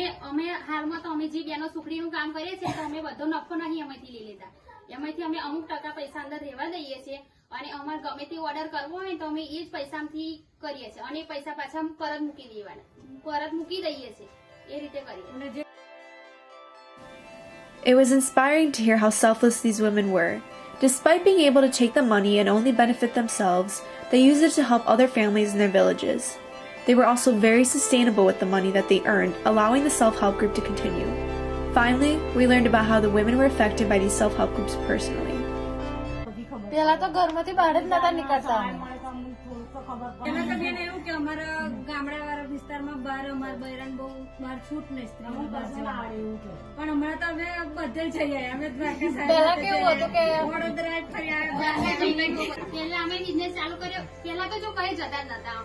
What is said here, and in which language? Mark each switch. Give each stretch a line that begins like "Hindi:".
Gujarati: અમે હાલમાં તો અમે જે બેનો સુખડીનું કામ કરીએ છીએ તો અમે બધો નફો નહીં એમાંથી લઈ લેતા. એમાંથી અમે અમુક ટકા પૈસા અંદર રહેવા દઈએ છીએ અને અમારે ગમે તે ઓર્ડર કરવો હોય તો અમે એ જ પૈસાથી કરીએ છીએ અને એ પૈસા પાછા પરત મૂકી દઈએ છીએ. એ રીતે કરીએ.
English: It was inspiring to hear how selfless these women were. Despite being able to take the money and only benefit themselves, they used it to help other families in their villages. They were also very sustainable with the money that they earned, allowing the self-help group to continue. Finally, we learned about how the women were affected by these self-help groups personally.
Gujarati: પેલા તો ઘરમાંથી બહાર જ નતા નીકળતા. એના તો બેન એવું કે અમારા ગામડાવાળા વિસ્તારમાં બહાર અમારા બૈરાને બહુ બહાર છૂટ નહીં પણ હમણાં તો અમે બધે જઈ આવ્યા. અમે પહેલા કેવું હતું કે વડોદરા ફરી આવ્યા. પહેલા અમે બિઝનેસ ચાલુ કર્યો. પહેલા તો જો કઈ જતા જ નતા.